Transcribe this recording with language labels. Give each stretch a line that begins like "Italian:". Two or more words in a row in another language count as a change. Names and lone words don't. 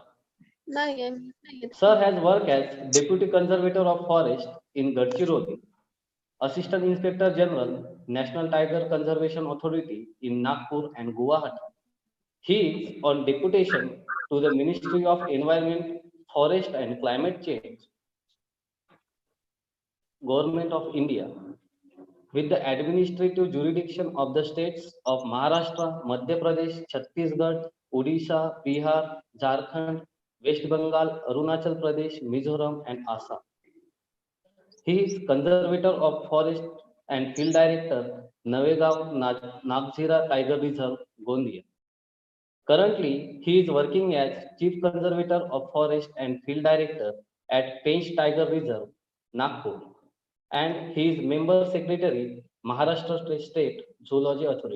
English: Sir has worked as Deputy Conservator of Forest in Gadchiroli, Assistant Inspector General, National Tiger Conservation Authority in Nagpur and Guwahati. He is on deputation to the Ministry of Environment, Forest and Climate Change, Government of India, with the administrative jurisdiction of the states of Maharashtra, Madhya Pradesh, Chhattisgarh, Odisha, Bihar, Jharkhand, West Bengal, Arunachal Pradesh, Mizoram, and Assam. He is conservator of forest and field director, Navegaon Nagzira Tiger Reserve, Gondia. Currently, he is working as chief conservator of forest and field director at Pench Tiger Reserve, Nagpur, and he is member secretary, Maharashtra State Zoology Authority.